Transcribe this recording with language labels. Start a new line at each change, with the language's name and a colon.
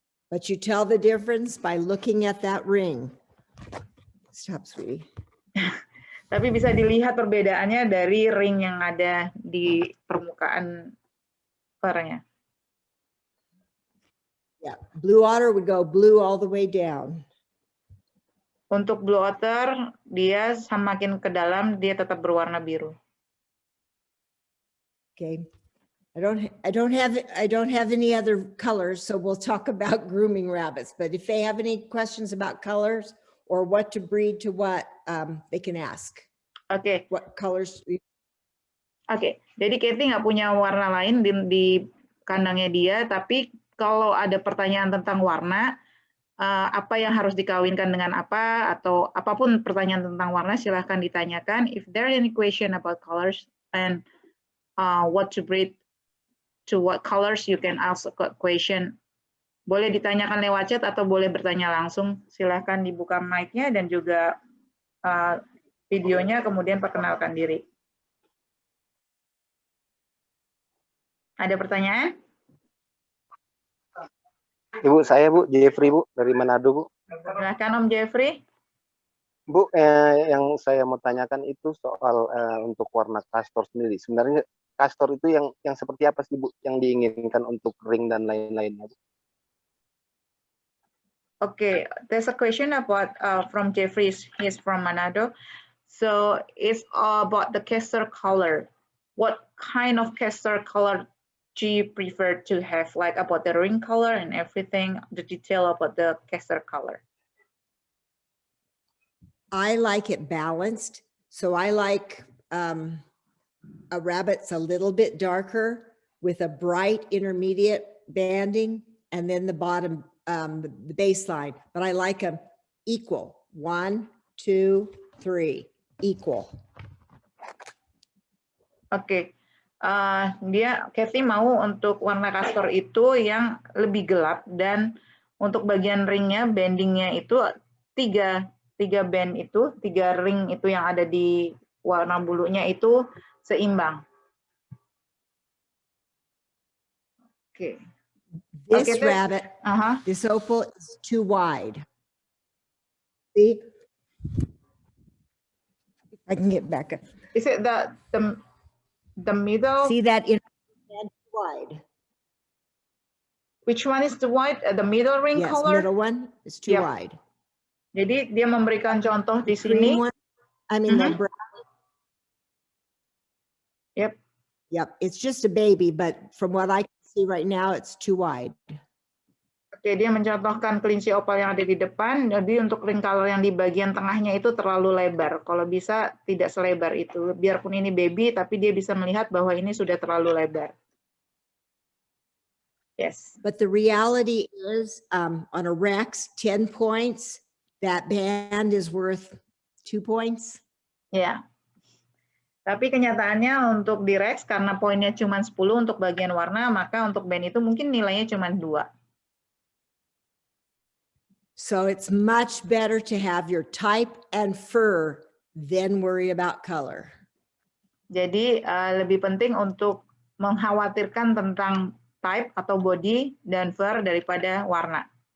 English: But you tell the difference by looking at that ring. Stop, sweetie.
Indonesian: Tapi bisa dilihat perbedaannya dari ring yang ada di permukaan pernya.
English: Yeah, blue otter would go blue all the way down.
Indonesian: Untuk blue otter, dia semakin ke dalam dia tetap berwarna biru.
English: Okay. I don't have any other colors, so we'll talk about grooming rabbits. But if they have any questions about colors or what to breed to what, they can ask.
Indonesian: Oke.
English: What colors?
Indonesian: Oke. Jadi Cathy nggak punya warna lain di kandangnya dia, tapi kalau ada pertanyaan tentang warna, apa yang harus dikawinkan dengan apa, atau apapun pertanyaan tentang warna, silahkan ditanyakan.
English: If there any question about colors and what to breed to what colors, you can ask a question.
Indonesian: Boleh ditanyakan lewat chat atau boleh bertanya langsung. Silahkan dibuka mic-nya dan juga videonya, kemudian perkenalkan diri. Ada pertanyaan? Ibu, saya Bu, Jeffrey Bu, dari Manado Bu. Silahkan Om Jeffrey. Bu, yang saya mau tanyakan itu soal untuk warna kastor sendiri. Sebenarnya kastor itu yang seperti apa sih Bu, yang diinginkan untuk ring dan lain-lainnya?
English: Okay, there's a question about from Jeffrey. He's from Manado. So it's about the castor color. What kind of castor color do you prefer to have? Like about the ring color and everything, the detail about the castor color. I like it balanced. So I like a rabbit's a little bit darker with a bright intermediate banding, and then the bottom, the baseline. But I like them equal. 1, 2, 3, equal.
Indonesian: Oke. Cathy mau untuk warna kastor itu yang lebih gelap, dan untuk bagian ringnya, bandingnya itu tiga band itu, 3 ring itu yang ada di warna bulunya itu seimbang. Oke.
English: This rabbit, this opal is too wide. See? I can get back up. Is it the middle? See that in wide? Which one is the wide? The middle ring Yes, color? middle one is too Yep. wide.
Indonesian: Jadi dia memberikan contoh di
English: Cream
Indonesian: sini.
English: one, I mean the brown. Yep. Yep, it's just a baby, but from what I can see right now, it's too wide.
Indonesian: Oke, dia mencontohkan kelinci opal yang ada di depan. Jadi untuk ring color yang di bagian tengahnya itu terlalu lebar. Kalau bisa tidak selebar itu. Biarpun ini baby, tapi dia bisa melihat bahwa ini sudah terlalu lebar.
English: Yes. But the reality is, on a Rex, 10 points, that band is worth 2 points.
Indonesian: Ya. Tapi kenyataannya untuk di Rex, karena poinnya cuma 10 untuk bagian warna, maka untuk band itu mungkin nilainya cuma 2.
English: So it's much better to have your type and fur than worry about color.
Indonesian: Jadi lebih penting untuk mengkhawatirkan tentang type atau body dan fur daripada warna.